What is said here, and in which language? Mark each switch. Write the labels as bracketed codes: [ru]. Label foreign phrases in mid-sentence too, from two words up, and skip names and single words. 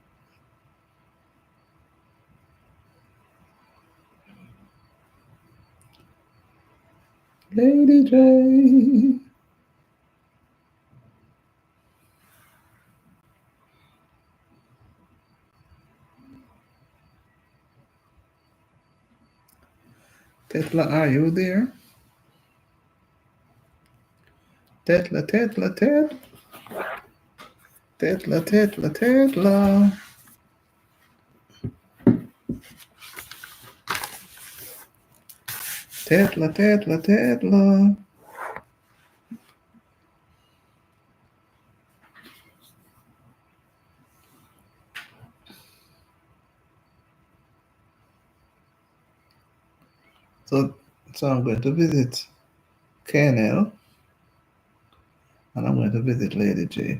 [en] Lady J. Tetla, are you there? Tetla, Tetla, Tet. Tetla, Tetla, Tetla. Tetla, Tetla, Tetla. So, so I'm going to visit KNL and I'm going to visit Lady J.